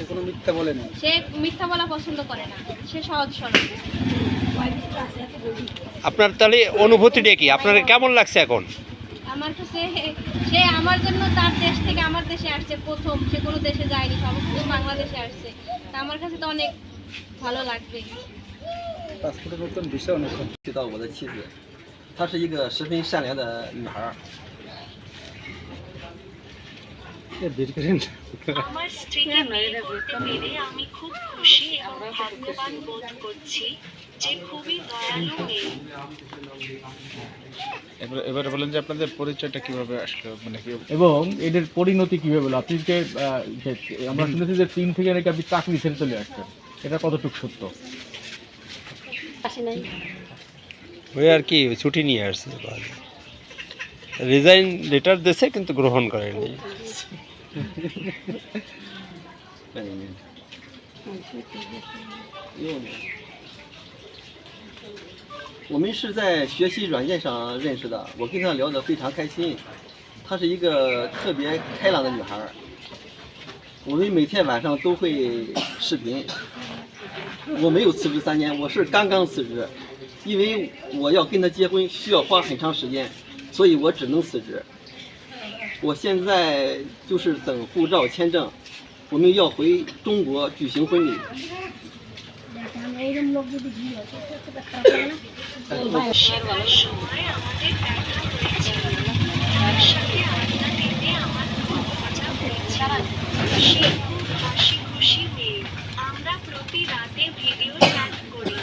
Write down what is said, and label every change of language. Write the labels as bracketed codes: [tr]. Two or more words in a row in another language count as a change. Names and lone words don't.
[bn] সে মিথ্যা বলা পছন্দ করে না, সে সহজ সরল। আপনার তাহলে অনুভূতিটা কি, আপনার কেমন লাগছে এখন? আমার কাছে সে আমার জন্য তার দেশ থেকে আমার দেশে আসছে প্রথম, সে কোনো দেশে যায়নি, সর্বপ্রথম বাংলাদেশে আসছে। তা আমার কাছে তো অনেক ভালো লাগবে। [zh] 遇到我的妻子，她是一个十分善良的女孩。 [bn] আমার স্ত্রীকে বিয়ে করতে পেরে আমি খুব খুশি এবং ভাগ্যবান বোধ করছি, যে খুবই দয়ালু মেয়ে। এবারে বলেন যে আপনাদের পরিচয়টা কিভাবে আসলো, মানে কি এবং এদের পরিণতি কিভাবে হলো? আপনি যে আমরা শুনেছি যে 3 থেকে নাকি আপনি চাকরি ছেড়ে চলে আসছেন, এটা কতটুকু সত্য? ওই আর কি ছুটি নিয়ে আসছে, রিজাইন লেটার দিয়েছে কিন্তু গ্রহণ করেনি। [zh] 我们是在学习软件上认识的，我跟她聊得非常开心。她是一个特别开朗的女孩，我们每天晚上都会视频。我没有辞职3年，我是刚刚辞职，因为我要跟她结婚需要花很长时间，所以我只能辞职。我现在就是等护照签证，我们要回中国举行婚礼。 [bn] সময় আমাদের দেখা হয়েছিল, তার সাথে আড্ডা দিতে আমার খুব মজা হয়েছিল। সে খুব হাসি খুশি মেয়ে। আমরা প্রতি রাতে ভিডিও চ্যাট করি।